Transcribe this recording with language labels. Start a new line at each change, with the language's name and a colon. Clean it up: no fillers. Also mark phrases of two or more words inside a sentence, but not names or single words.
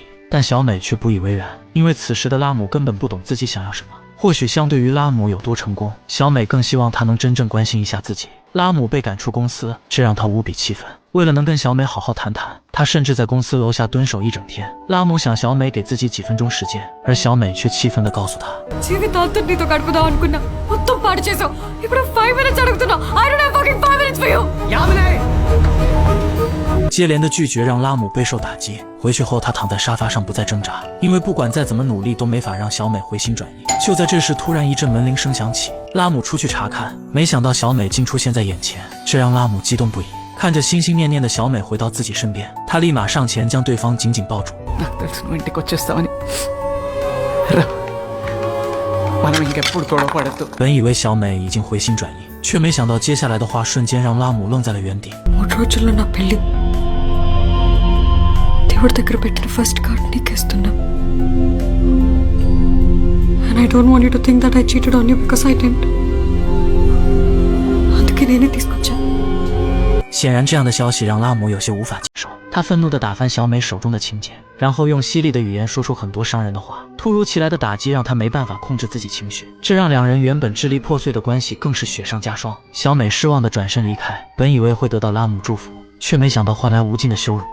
Chinese: 但小美却不以为然，因为此时的拉姆根本不懂自己想要什么。或许相对于拉姆有多成功，小美更希望他能真正关心一下自己。拉姆被赶出公司，这让他无比气愤。为了能跟小美好好谈谈，他甚至在公司楼下蹲守一整天。拉姆想小美给自己几分钟时间，而小美却气愤地告诉他，
Telugu: జీవితాంతం నీతో గడుపుదాం అనుకున్నా మొత్తం పాడు చేసావు ఇప్పుడు 5 minutes అడుగుతున్నా
English: I don't have fucking 5 minutes for you
Chinese: 接连的拒绝让拉姆备受打击。回去后，他躺在沙发上不再挣扎，因为不管再怎么努力都没法让小美回心转意。就在这时，突然一阵门铃声响起，拉姆出去查看，没想到小美竟出现在眼前，这让拉姆激动不已。看着心心念念的小美回到自己身边，他立马上前将对方紧紧抱住。
Telugu: నాకు తెలుసు నువ్వు ఇంటికి వచ్చేస్తావని రా మనం ఇంకెప్పుడు గొడవ పడద్దు
Chinese: 本以为小美已经回心转意，却没想到接下来的话瞬间让拉姆愣在了原地。
Telugu: 3 రోజుల్లో నా పెళ్లి దేవుడి దగ్గర పెట్టిన ఫస్ట్ కార్డ్ నీకేస్తున్నా
English: and I don't want you to think that I cheated on you because I didn't
Telugu: అందుకే నేనే తీసుకొచ్చా
Chinese: 显然这样的消息让拉姆有些无法接受，他愤怒地打翻小美手中的请柬，然后用犀利的语言说出很多伤人的话。突如其来的打击让他没办法控制自己情绪，这让两人原本支离破碎的关系更是雪上加霜。小美失望地转身离开，本以为会得到拉姆祝福，却没想到换来无尽的羞辱。